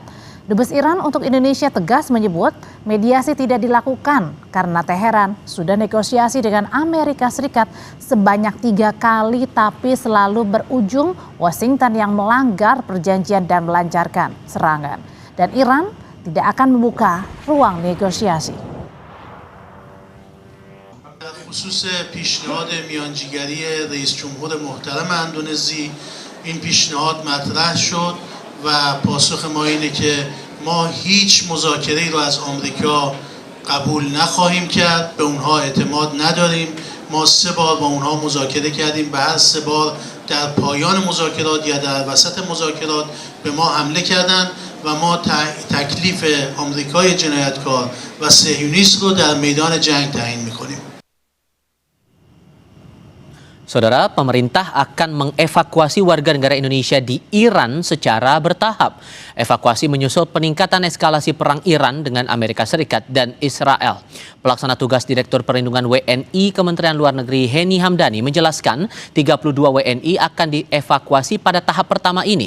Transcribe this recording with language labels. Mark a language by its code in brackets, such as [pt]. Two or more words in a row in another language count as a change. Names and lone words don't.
[id] Dubes Iran untuk Indonesia tegas menyebut mediasi tidak dilakukan karena Teheran sudah negosiasi dengan Amerika Serikat sebanyak 3 kali tapi selalu berujung Washington yang melanggar perjanjian dan melancarkan serangan. Dan Iran tidak akan membuka ruang negosiasi. [fa] خصوص پیشنهاد میانجیگری رئیس جمهور محترم اندونزی این پیشنهاد مطرح شد و پاسخ ما اینه که ما هیچ مذاکره‌ای رو از آمریکا قبول نخواهیم کرد. به اونها اعتماد نداریم. ما 3 بار با اونها مذاکره کردیم. به هر 3 بار در پایان مذاکرات یا در وسط مذاکرات به ما حمله کردند و ما تکلیف آمریکای جنایتکار و صهیونیست رو در میدان جنگ تعیین می‌کنیم. [id] Saudara, pemerintah akan mengevakuasi warga negara Indonesia di Iran secara bertahap. Evakuasi menyusul peningkatan eskalasi perang Iran dengan Amerika Serikat dan Israel. Pelaksana tugas Direktur Perlindungan WNI Kementerian Luar Negeri Heni Hamdani menjelaskan 32 WNI akan dievakuasi pada tahap pertama ini.